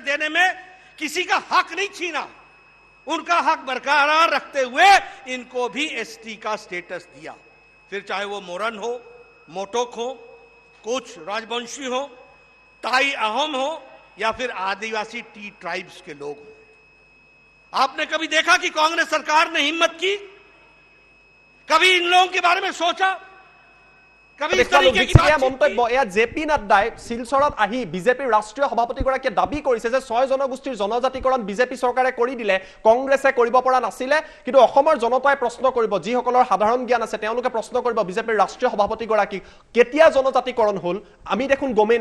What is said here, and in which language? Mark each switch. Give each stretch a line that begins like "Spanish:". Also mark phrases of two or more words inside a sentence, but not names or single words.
Hindi: देने में किसी का हक नहीं छीना उनका हक बरकरार रखते हुए इनको भी एसटी का स्टेटस दिया फिर चाहे वो मोरन हो मोटोक हो कुछ राजवंशी हो ताई अहोम हो या फिर आदिवासी
English: tea tribes
Hindi: के लोग हो आपने कभी देखा कि कांग्रेस सरकार ने हिम्मत की कभी इन लोगों के बारे में सोचा कभी इस तरीके की
Assamese: মন্তব্য এয়া জেপি নাড্ডাই শিলচৰত আহি বিজেপিৰ ৰাষ্ট্ৰীয় সভাপতিগৰাকীয়ে দাবী কৰিছে যে 6 জনগোষ্ঠীৰ জনজাতিকৰণ বিজেপি চৰকাৰে কৰি দিলে কংগ্ৰেছে কৰিব পৰা নাছিলে কিন্তু অসমৰ জনতাই প্ৰশ্ন কৰিব যিসকলৰ সাধাৰণ জ্ঞান আছে তেওঁলোকে প্ৰশ্ন কৰিব বিজেপিৰ ৰাষ্ট্ৰীয় সভাপতিগৰাকীক কেতিয়া জনজাতিকৰণ হ'ল আমি দেখোন গমেই